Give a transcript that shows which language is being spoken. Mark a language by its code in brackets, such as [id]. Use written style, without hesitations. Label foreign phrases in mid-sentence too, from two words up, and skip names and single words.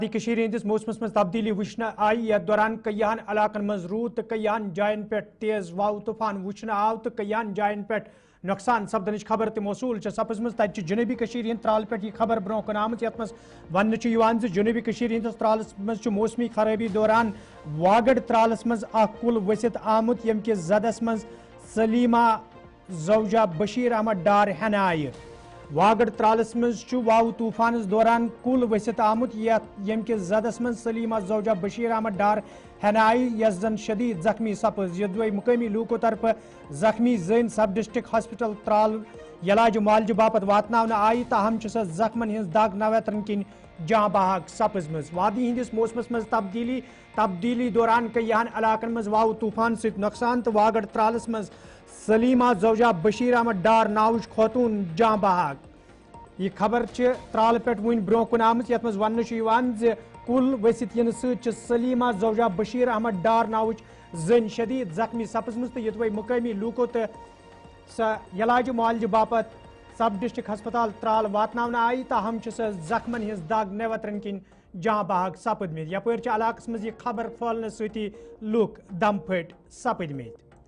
[ks] ہندس موسمس مز تبدیلی وچھنا آئی یتھ دوران کئیہن علاقن مز روٗد تو کئیہن جائن پہ تیز واو طوفان وچھنا آو تو کئیہن جائن پہ نقصان سپدنچ خبر تہ موصول سپزمز تتہ جنوبی ہند ترال پہ یہ خبر برو کن آمت یت مز ون جنوبی ہندس ترالس مز موسمی خرابی دوران واگڑ ترالس مز اخ کل ؤسِتھ آمت یم کس زدس مز سلیمہ زوجہ بشیر احمد ڈار ہینہ آئی واگڑ ترالس مز واو طوفانس دوران کل ؤسِتھ آمت یم کس زدس مز سلیمہ زوجہ بشیر احمد ڈار ہینہ آئی یس زن شدید زخمی سپز یدوے مقامی لوکو طرف زخمی زین [en] sub district hospital [ks] ترال علاج معالجہ باپت واتناونہ آئی تاہم سہ زخمن ہز دگ نویترن کن جاں بحق سپزمز وادی ہندس موسمس مز تبدیلی دوران کئیہن علاقن مز واو طوفان ست نقصان تو واگڑ ترالس مز سلیمہ زوجہ بشیر احمد ڈار ناوچ خوتون جاں بحق یہ خبر ترال پہ ون برو کن آمت یت مز ون کل ؤسِتھ ین ست سلیمہ زوجہ بشیر احمد ڈار ناوچ زن شدید زخمی سپزمز تو یدوے مقامی لوکو تو سہ علاج معالجہ باپت [en] sub district [ks] ہسپتال ترال واتناونہ آئی تاہم سہ زخمن ہز دگ نیوترن کن جاں بحق سپدمت یپر علاقس مز یہ خبر پھہلنے ستی لوک دم پھٹ سپدمت